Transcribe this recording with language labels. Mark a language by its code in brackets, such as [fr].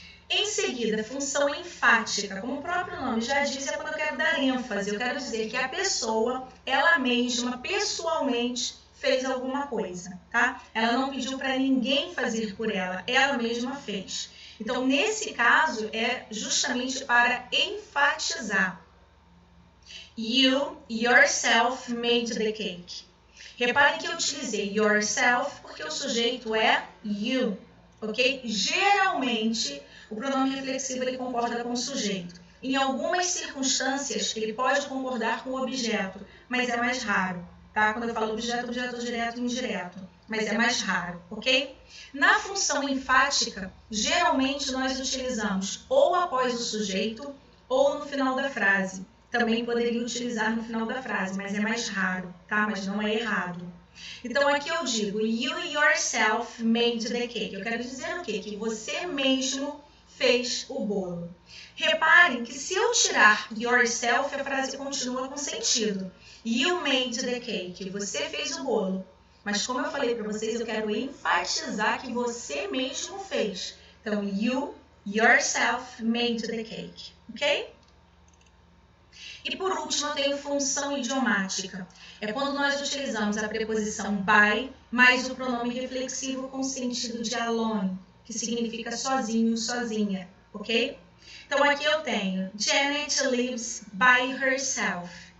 [pt] Em seguida, função enfática, como o próprio nome já diz, é quando eu quero dar ênfase. Eu quero dizer que a pessoa, ela mesma, pessoalmente, fez alguma coisa, tá? Ela não pediu para ninguém fazer por ela, ela mesma fez. Então, nesse caso, é justamente para enfatizar. [en] You, yourself, made the cake. [pt] Reparem que eu utilizei yourself porque o sujeito é you, ok? Geralmente, o pronome reflexivo ele concorda com o sujeito. Em algumas circunstâncias, ele pode concordar com o objeto, mas é mais raro, tá? Quando eu falo objeto, objeto direto e indireto, mas é mais raro, ok? Na função enfática, geralmente nós utilizamos ou após o sujeito ou no final da frase. Também poderia utilizar no final da frase, mas é mais raro, tá? Mas não é errado. Então, aqui eu digo, [en] you yourself made the cake. [pt] Eu quero dizer o quê? Que você mesmo fez o bolo. Reparem que se eu tirar yourself, a frase continua com sentido. [en] You made the cake. [pt] Você fez o bolo. Mas como eu falei para vocês, eu quero enfatizar que você mesmo fez. [en] Então, you yourself made the cake. Ok? [pt] E por último, eu tenho função idiomática. É quando nós utilizamos a preposição by mais o pronome reflexivo com sentido de alone, que significa sozinho, sozinha, ok? Então aqui eu tenho [en] Janet lives by herself.